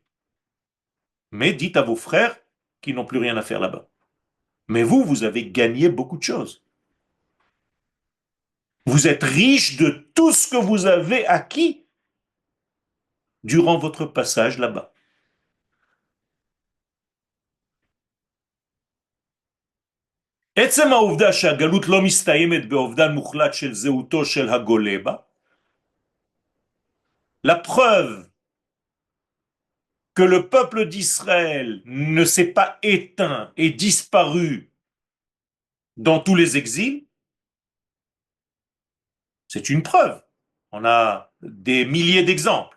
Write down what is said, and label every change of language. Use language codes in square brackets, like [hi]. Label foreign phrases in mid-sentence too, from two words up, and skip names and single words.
[fr] Mais dites à vos frères qui n'ont plus rien à faire là-bas. Mais vous, vous avez gagné beaucoup de choses. Vous êtes riche de tout ce que vous avez acquis durant votre passage là-bas. [he] עצם העובדה שהגלות לא מסתיימת באובדן מוחלט של זהותו של הגולה בה, [fr] la preuve que le peuple d'Israël ne s'est pas éteint et disparu dans tous les exils, c'est une preuve. On a des milliers d'exemples.